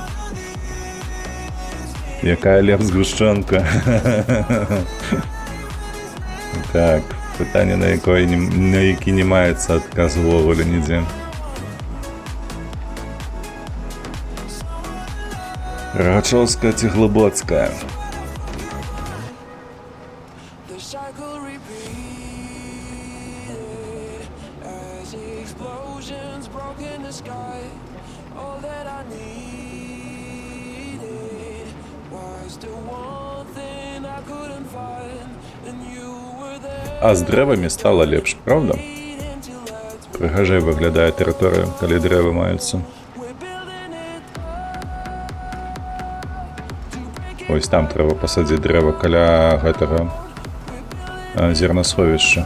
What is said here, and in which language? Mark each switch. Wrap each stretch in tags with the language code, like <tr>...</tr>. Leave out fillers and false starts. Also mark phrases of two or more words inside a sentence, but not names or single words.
<be>Якая лепш згушчонка. Так, пытанне, на які не маецца адказ увогуле нідзе. Рагачоўская ці Глыбоцкая?</be> <en>The cycle repeated as explosions broke in the sky. All that I needed was the one thing I couldn't find, and you were there.</en> <be>А з дрэвамі стала лепш, правда? Прыгажэй выглядае тэрыторыя, калі дрэвы маюцца. Ось там трэба пасадзіць дрэва каля гэтага зернасховішча.</be>